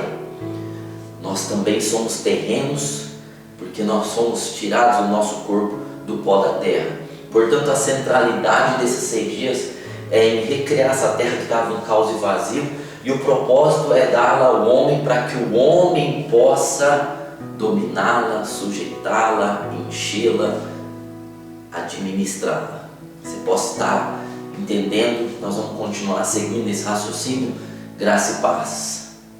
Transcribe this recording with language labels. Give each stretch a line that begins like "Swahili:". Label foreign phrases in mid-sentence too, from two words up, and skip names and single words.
Portuguese: Nós também somos terrenos, porque nós somos tirados do nosso corpo do pó da terra. Portanto, a centralidade desses 6 dias é em recriar essa terra que estava em caos e vazio, e o propósito é dá-la ao homem para que o homem possa dominá-la, sujeitá-la, enchê-la, administrá-la. Você possa estar entendendo. Nós vamos continuar seguindo esse raciocínio. Graça e paz.